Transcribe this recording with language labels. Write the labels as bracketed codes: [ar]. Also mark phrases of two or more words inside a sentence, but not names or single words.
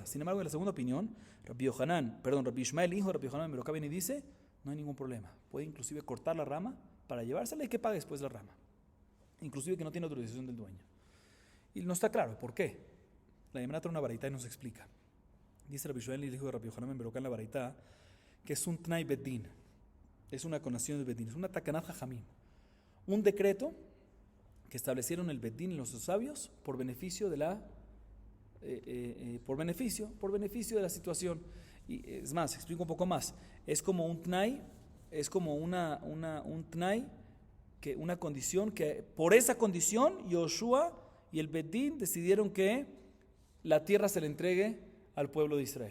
[es] Sin embargo, en la segunda opinión, Rabbi Ishmael, hijo de Rabbi Yohanan ben Beroka, viene y dice, no hay ningún problema. Puede inclusive cortar la rama para llevársela y que pague después la rama. Inclusive que no tiene autorización del dueño. Y no está claro, ¿por qué? La Gemara trae una baraita y nos explica. Dice Rabbi Shmuel, el hijo de Rabbi Yohanan ben Beroká en la baraita, que es un [he] Tnai Beddin, [es] es una condición del Beddin, es una [he] Takanat Jajamim, [es] un decreto que establecieron el Beddin y los sabios por beneficio de la por beneficio de la situación. Y es más, explico un poco más. Es como un Tnai, es como un Tnai, que una condición que por esa condición Yoshua y el Beddin decidieron que la tierra se le entregue al pueblo de Israel.